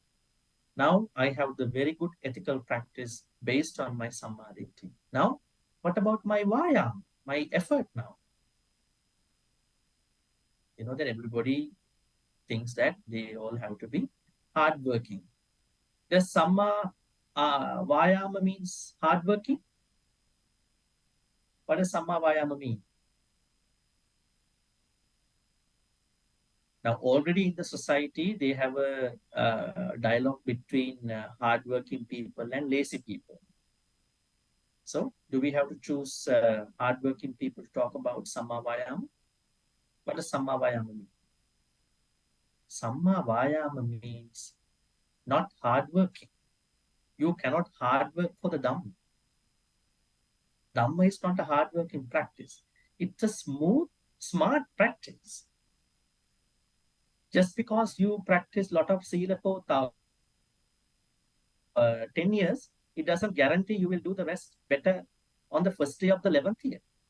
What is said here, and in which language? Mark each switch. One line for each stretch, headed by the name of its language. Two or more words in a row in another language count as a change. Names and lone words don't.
English: Now I have the very good ethical practice based on my samadhi. Now, what about my vayam, my effort now? You know that everybody thinks that they all have to be hardworking. Does
Pali: samma vayama
English: means hardworking? What does
Pali: samma vayama
English: mean? Now, already in the society, they have a dialogue between hardworking people and lazy people. So, do we have to choose hardworking people to talk about
Pali: samma vayama?
English: What does
Pali: samma vayama
English: mean?
Pali: Samma vayama
English: means not hardworking. You cannot hard work for the Dhamma. Dhamma is not a hardworking practice. It's a smooth, smart practice. Just because you practice a lot of Sila for 10 years, it doesn't guarantee you will do the rest better on the first day of the 11th year.